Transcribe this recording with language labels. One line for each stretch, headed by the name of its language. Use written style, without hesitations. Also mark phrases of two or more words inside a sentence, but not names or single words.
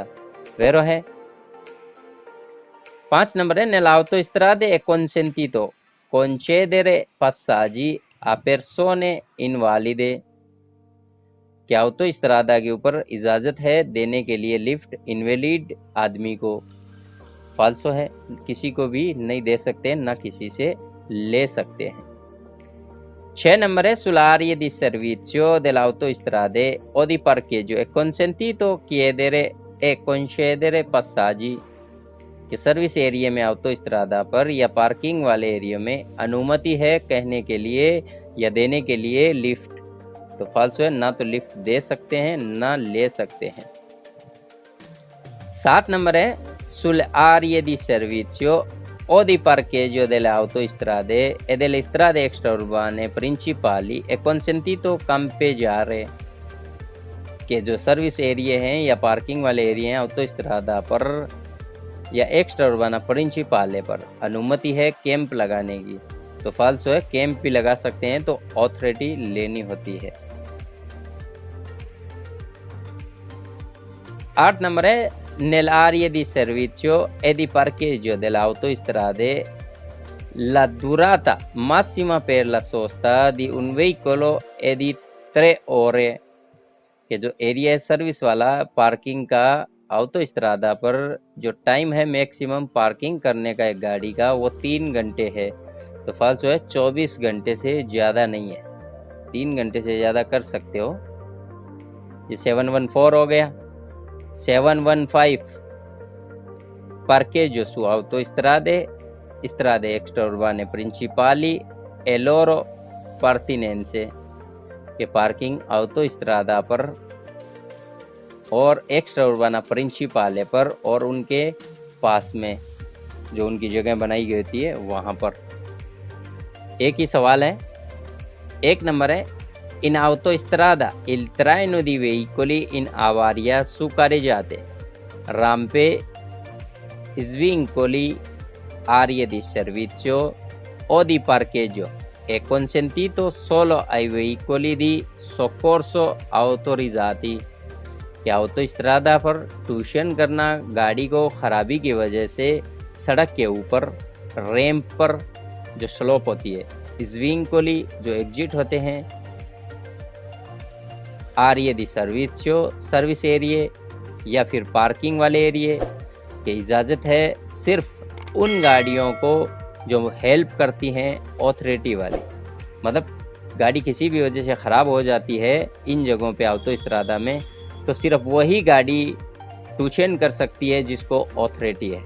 Hindi: वेरो है। 5 नंबर है
Italian: nell'autostrada è consentito concedere passaggi a persone invalide,
Hindi: कि ऑटोस्ट्रादा के ऊपर इजाजत है देने के लिए लिफ्ट इनवैलिड आदमी को। फाल्सो है, किसी को भी नहीं दे सकते, ना किसी से ले सकते हैं। 6 नंबर है
Italian: sull'area di servizio dell'autostrada o di parcheggio è consentito chiedere e concedere passaggi,
Hindi: कि सर्विस एरिया में ऑटोस्ट्रादा पर या पार्किंग वाले एरिया में अनुमति है कहने के लिए या देने के लिए लिफ्ट। तो फाल्सो है, ना तो लिफ्ट दे सकते हैं ना ले सकते हैं। 7 नंबर है
Italian: sull'area di servizio o di parcheggio delle autostrade e delle strade extraurbane principali è consentito campeggiare,
Hindi: कि जो सर्विस एरिया हैं या पार्किंग वाले एरिया हैं ऑटोस्ट्रादा पर या
Italian: extraurbana principale
Hindi: पर अनुमति है कैंप लगाने की। तो फाल्सो है, कैंप भी लगा सकते हैं तो ऑथोरिटी लेनी होती है। 8 नंबर है
Italian: nell'area di servizio e di parcheggio dell'autostrada la durata massima per la sosta di un veicolo è di 3 ore,
Hindi: कि जो एरिया है सर्विस वाला पार्किंग का ऑटोस्ट्रादा पर जो टाइम है मैक्सिमम पार्किंग करने का एक गाड़ी का वो 3 घंटे है। तो फाल्सो है, 24 घंटे से ज़्यादा नहीं है, 3 घंटे से ज़्यादा कर सकते हो। ये 714 हो गया।
Italian: 715 parcheggio su autostrade, strade extraurbane principali e loro pertinenze,
Hindi: के पार्किंग ऑटोस्ट्रादा पर और
Italian: extraurbana principale
Hindi: पर और उनके पास में जो उनकी जगह बनाई गई होती है वहाँ पर। एक ही सवाल है। 1 नंबर है
Italian: in autostrada il traino di veicoli in avaria su carreggiate, rampe, svincoli, aree di servizio o di parcheggio è consentito solo ai veicoli di soccorso autorizzati,
Hindi: कि ऑटोस्ट्रादा पर ट्यूशन करना गाड़ी को खराबी की वजह से सड़क के ऊपर, रैंप पर जो स्लोप होती है, स्विंकोली जो एग्जिट होते हैं,
Italian: area di servizio
Hindi: सर्विस एरिया या फिर पार्किंग वाले एरिया की इजाज़त है सिर्फ उन गाड़ियों को जो हेल्प करती हैं ऑथोरिटी वाली, मतलब गाड़ी किसी भी वजह से ख़राब हो जाती है इन जगहों पे ऑटोस्ट्रादा में, तो सिर्फ वही गाड़ी ट्यूशन कर सकती है जिसको ऑथोरिटी है।